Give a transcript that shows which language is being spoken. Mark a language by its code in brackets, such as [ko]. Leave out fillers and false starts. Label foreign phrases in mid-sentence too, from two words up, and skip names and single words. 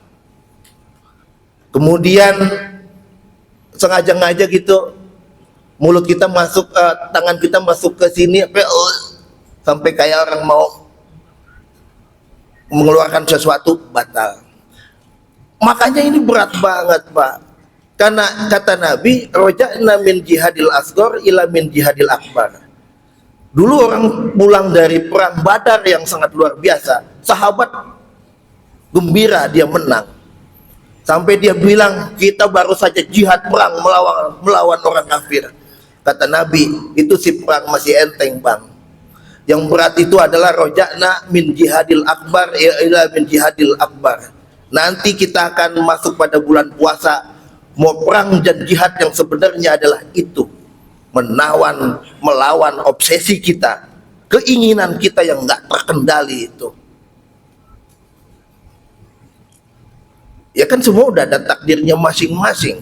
[id] Kemudian sengaja-ngaja gitu mulut kita masuk, tangan kita masuk ke sini sampai kayak orang mau mengeluarkan sesuatu, batal. Makanya ini berat banget Pak. Karena kata Nabi, [ar] رجعنا من الجهاد الأصغر إلى من الجهاد الأكبر. [id] Dulu orang pulang dari perang Badar yang sangat luar biasa, sahabat gembira dia menang. Sampai dia bilang, kita baru saja jihad perang melawan orang kafir. Kata Nabi, itu si perang masih enteng bang. Yang berat itu adalah [ar] رجعنا من الجهاد الأكبر إلى من الجهاد الأكبر. [id] Nanti kita akan masuk pada bulan puasa, mau perang dan jihad yang sebenarnya adalah itu, melawan obsesi kita, keinginan kita yang nggak terkendali itu. Ya kan semua udah ada takdirnya masing-masing.